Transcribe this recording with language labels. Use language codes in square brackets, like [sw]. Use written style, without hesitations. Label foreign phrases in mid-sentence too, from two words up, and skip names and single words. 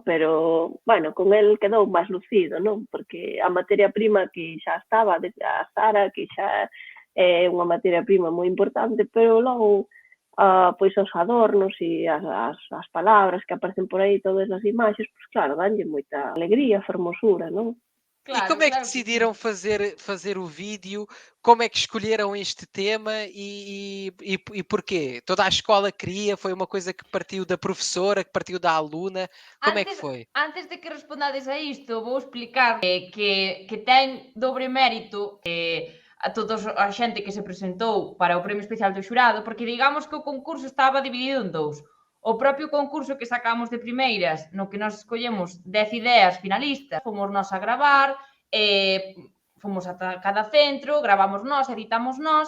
[gl] Pero, bueno, con el quedou máis lucido, non? Porque a materia prima que xa estaba, a Sara, que xa é unha materia prima moi importante, pero logo pois os adornos e as palabras que aparecen por aí, todas as imaxes, pois claro, danlle moita alegría, fermosura, non? [pt] Claro, e como é que decidiram fazer o vídeo? Como é que escolheram este tema e porquê? Toda a escola queria? Foi uma coisa que partiu da professora, que partiu da aluna? Como é que foi? [gl] Antes de que respondades a isto, vou explicar que ten dobre mérito a toda a xente que se presentou para o premio especial do xurado, porque digamos que o concurso estaba dividido en dous. O propio concurso que sacamos de primeiras, no que nós escollemos 10 ideas finalistas, fomos nós a gravar, fomos a cada centro, gravamos nós, editamos nós.